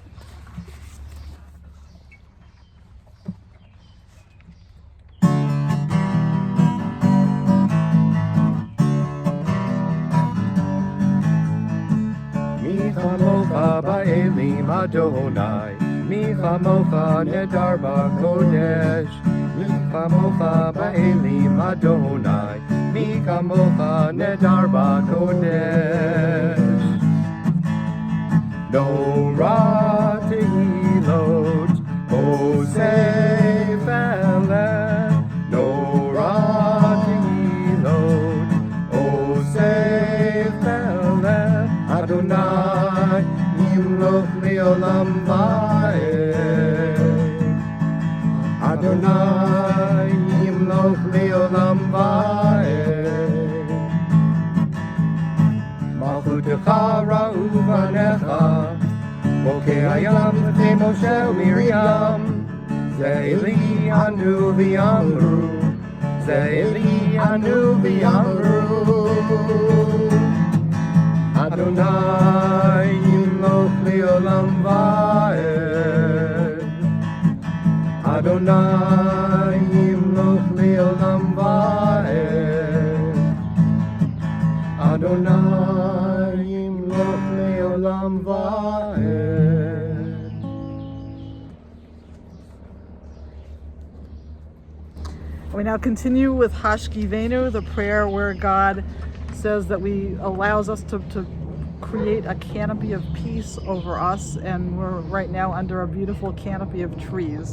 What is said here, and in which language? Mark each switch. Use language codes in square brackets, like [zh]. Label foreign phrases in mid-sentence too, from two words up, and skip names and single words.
[he] מי כמוכה באלים אדני, מי כמוכה נאדר בקודש. מי כמוכה באלים אדני, מי כמוכה נאדר בקודש. נורא תהילות עושה פלא. נורא תהילות עושה פלא. אדני ימלוך לעולם ועד. אדני ימלוך לעולם ועד. מלכותך ראו בניך בוקע ים לפני משה ומרים. זה אלי ענו ויאמרו זה אלי ענו ויאמרו. אדני ימלוך לעולם ועד. אדני ימלוך לעולם ועד. אדני ימלוך לעולם ועד. [en] We now continue with Hashkivenu, the prayer where God says that we allows us to create a canopy of peace over us, and we're right now under a beautiful canopy of trees.